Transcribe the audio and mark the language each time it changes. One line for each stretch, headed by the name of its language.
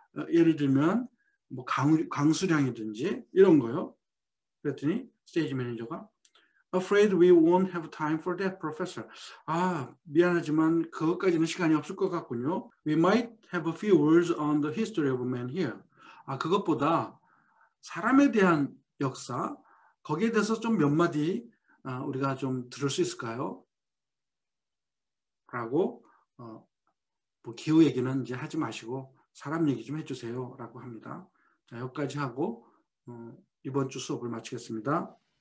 Korean: 예를 들면 뭐 강수량이든지 이런 거요. 그랬더니 스테이지 매니저가
English: Afraid we won't have time for that, professor.
Korean: 미안하지만 그것까지는 시간이 없을 것 같군요.
English: We might have a few words on the history of man here.
Korean: 그것보다 사람에 대한 역사, 거기에 대해서 좀 몇 마디 우리가 좀 들을 수 있을까요? 라고 뭐 기후 얘기는 이제 하지 마시고 사람 얘기 좀 해주세요 라고 합니다. 자, 여기까지 하고 이번 주 수업을 마치겠습니다.